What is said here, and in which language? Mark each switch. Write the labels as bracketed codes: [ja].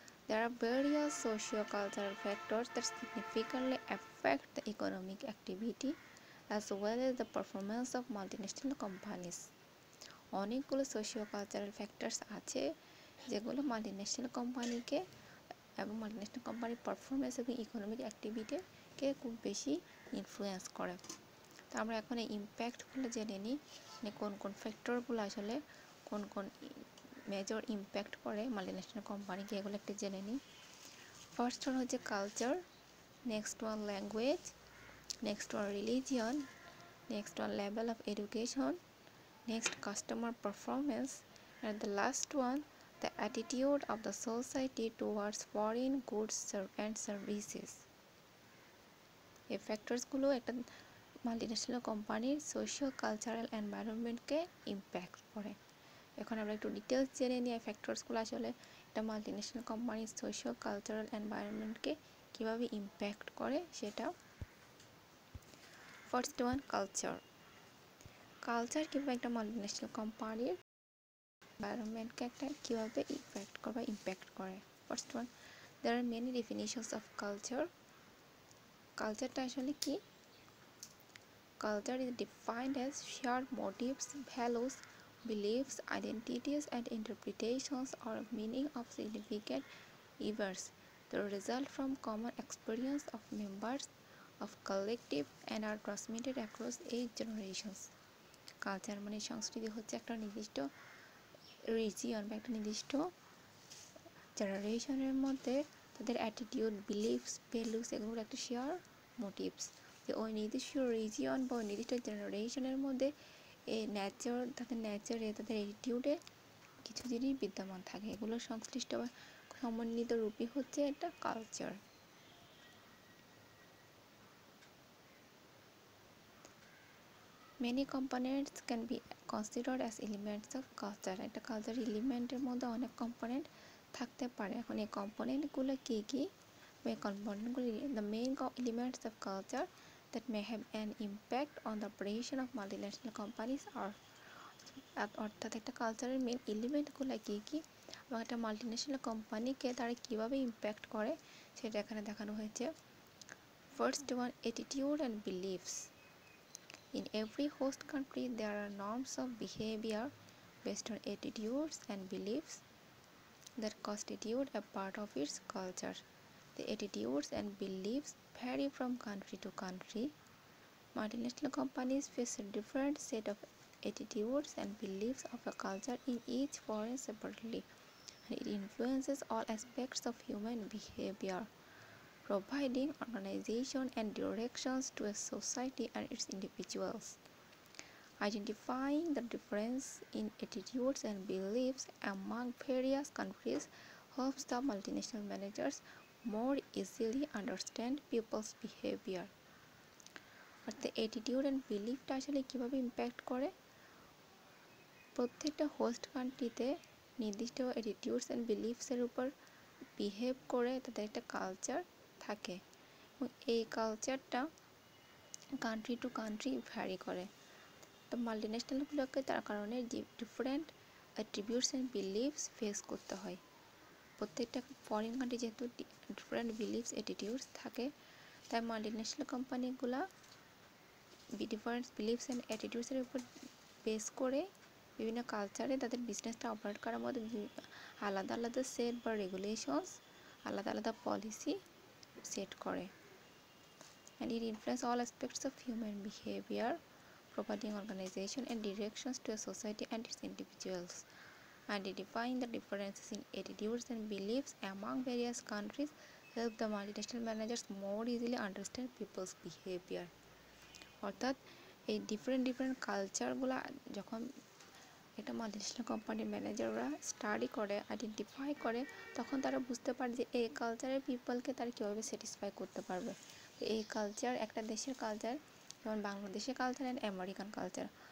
[en] There are various socio-cultural factors that significantly affect the economic activity as well as the performance of multinational companies. [bn] অনেকগুলো socio-cultural factors আছে যেগুলো multinational কোম্পানিকে এবং multinational কোম্পানির performance এবং economic অ্যাক্টিভিটিকে খুব বেশি ইনফ্লুয়েন্স করে। তো আমরা এখন এই ইম্প্যাক্টগুলো জেনে নিই, মানে কোন কোন ফ্যাক্টরগুলো আসলে কোন কোন মেজর ইম্প্যাক্ট করে মাল্টিন্যাশনাল কোম্পানিকে, এগুলো একটু জেনে নিই। [en] First one হচ্ছে culture, next one language, next one religion, next one level of education, next customer performance, and the last one the attitude of the society towards foreign goods and services. [bn] এই ফ্যাক্টরসগুলো একটা multinational কোম্পানির socio cultural এনভায়রনমেন্টকে impact করে। এখন আমরা একটু details জেনে নিই এই ফ্যাক্টরসগুলো আসলে একটা মাল্টিন্যাশনাল কোম্পানির সোশিও কালচারাল এনভায়রনমেন্টকে কীভাবে ইম্প্যাক্ট করে সেটা। First one culture. কালচার কিংবা একটা মাল্টিন্যাশনাল কোম্পানির এনভায়রনমেন্টকে একটা কীভাবে ইম্প্যাক্ট করে। [en] First one, there are many definitions of culture. [bn] কালচারটা আসলে কি? [en] Culture is defined as shared motives, values, beliefs, identities, and interpretations or meaning of significant events that result from common experience of members of collective and are transmitted across age generations. [bn] Culture মানে সংস্কৃতি হচ্ছে একটা নির্দিষ্ট region বা একটা নির্দিষ্ট জেনারেশনের মধ্যে তাদের অ্যাটিটিউড, বিলিফস, ভ্যালুস এগুলোর একটা শেয়ার মোটিভস, যে ওই নির্দিষ্ট রিজিয়ন বা ওই নির্দিষ্ট জেনারেশনের মধ্যে এই তাদের নেচারে, তাদের অ্যাটিটিউডে কিছু জিনিস বিদ্যমান থাকে, এগুলোর সংশ্লিষ্ট বা সমন্বিত রূপই হচ্ছে একটা culture. [en] Many components can be considered as elements of culture. [bn] একটা কালচার এলিমেন্টের মধ্যে অনেক কম্পোনেন্ট থাকতে পারে। এখন এই কম্পোনেন্টগুলো কী কী? এই কম্পোনেন্টগুলি [en] the main elements of culture that may have an impact on the operation of multinational companies are, [bn] অর্থাৎ একটা কালচারের মেন এলিমেন্টগুলো কী কী এবং একটা মাল্টিন্যাশনাল কোম্পানিকে তারা কীভাবে ইম্প্যাক্ট করে সেটা এখানে দেখানো হয়েছে। [en] First one, attitude and beliefs. In every host country, there are norms of behavior based on attitudes and beliefs that constitute a part of its culture. The attitudes and beliefs vary from country to country. Multinational companies face a different set of attitudes and beliefs of a culture in each foreign separately, and it influences all aspects of human behavior, providing organization and directions to a society and its individuals. Identifying the difference in attitudes and beliefs among various countries helps the multinational managers more easily understand people's behavior. [bn] অর্থাৎ attitude and বিলিফটা আসলে কীভাবে impact করে? প্রত্যেকটা host কান্ট্রিতে নির্দিষ্ট attitudes and বিলিফসের উপর behave করে তাদের একটা কালচার থাকে এবং এই কালচারটা কান্ট্রি টু কান্ট্রি ভ্যারি করে। তো মাল্টিন্যাশনালগুলোকে তার কারণে different attributes and believes face করতে হয়। প্রত্যেকটা ফরেন কান্ট্রি যেহেতু ডিফারেন্ট বিলিভস অ্যাটিটিউডস থাকে, তাই মাল্টিন্যাশনাল কোম্পানিগুলো ডিফারেন্ট বিলিভস অ্যান্ড অ্যাটিটিউডসের উপর বেস করে বিভিন্ন কালচারে তাদের বিজনেসটা অপারেট করার মধ্যে আলাদা আলাদা সেট বা রেগুলেশনস, আলাদা আলাদা পলিসি সেট করে। [en] And it influence all aspects of human behaviour, providing organization and directions to a society and its individuals. Identifying the differences in attitudes and beliefs among various countries help the multinational managers more easily understand people's behavior. [bn] অর্থাৎ এই different কালচারগুলো যখন একটা multinational কোম্পানির ম্যানেজাররা study করে, identify করে, তখন তারা বুঝতে পারে যে এই কালচারের পিপলকে তারা কীভাবে স্যাটিসফাই করতে পারবে। এই কালচার একটা দেশের কালচার, যেমন বাংলাদেশের কালচার অ্যান্ড আমেরিকান কালচার।